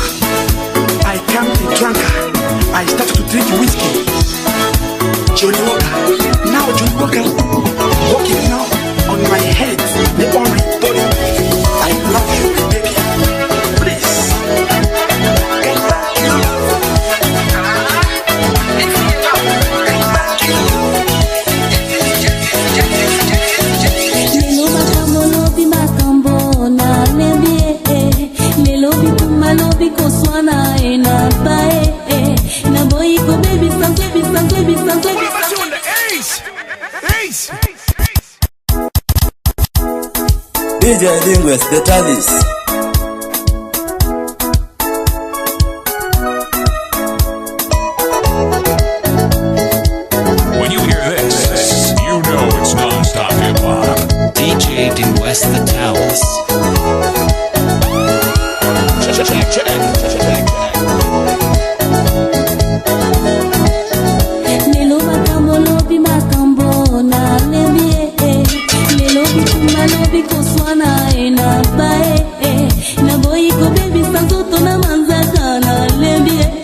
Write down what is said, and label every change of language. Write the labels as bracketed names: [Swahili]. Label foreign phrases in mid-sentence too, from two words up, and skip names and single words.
[English] I came a drunker. I started to drink whiskey. Johnny Walker. Now Johnny Walker walking now on my head, on my body. I love you, baby. Please. Get back to you. [Lingala] Lelo makambo lobi makambo na lebie lelo bikuma lobi koswana na bae na boy ko baby sanke [English] D.NGUESS, THE-TALIS. When you hear this, you know it's non-stop hip-hop. D.NGUESS, THE-TALIS. [Lingala] lelo makambo lobi makambo na lebie lelo bikuma lobi koswana na bae na boy ko baby santo na manzaka na lebie